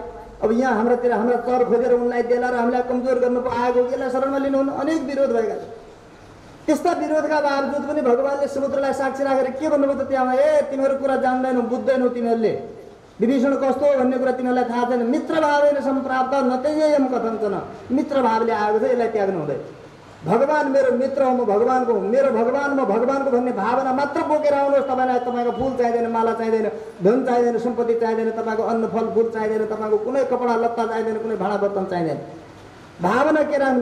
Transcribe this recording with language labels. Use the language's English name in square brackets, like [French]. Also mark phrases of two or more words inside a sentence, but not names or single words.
[Nepali] अब यहाँ हाम्रा चर खोजेर उनलाई देला र हामीलाई कमजोर गर्नु आएको, यसलाई शरणमा लिनुहुन्न। अनेक विरोध भएका छन्। त्यस्ता विरोधका बावजुद पनि भगवानले समुद्रलाई साक्षी राखेर के भन्नुभयो त त्यहाँ? तिमीहरू कुरा जान्दैनौ, बुझ्दैनौ तिमीहरूले। विभीषण कस्तो हो भन्ने कुरा तिमीहरूलाई थाहा छैन। [Sanskrit] मित्र भावेन सम्प्राप्त न त्यजेयम कथञ्चन, [Nepali] मित्र भावले आएको छ, यसलाई त्याग्नु हुँदैन। भगवान मेरो मित्र हो, म भगवानको हुँ, मेरो भगवान म भगवानको भन्ने भावना मात्र बोकेर आउनुहोस्। तपाईँलाई तपाईँको फुल चाहिँदैन, माला चाहिँदैन, धन चाहिँदैन, सम्पत्ति चाहिँदैन, तपाईँको अन्न फल फुल चाहिँदैन, तपाईँको कुनै कपडा लत्ता चाहिँदैन, कुनै भाँडा बर्तन चाहिँदैन। भावना के राख्नु?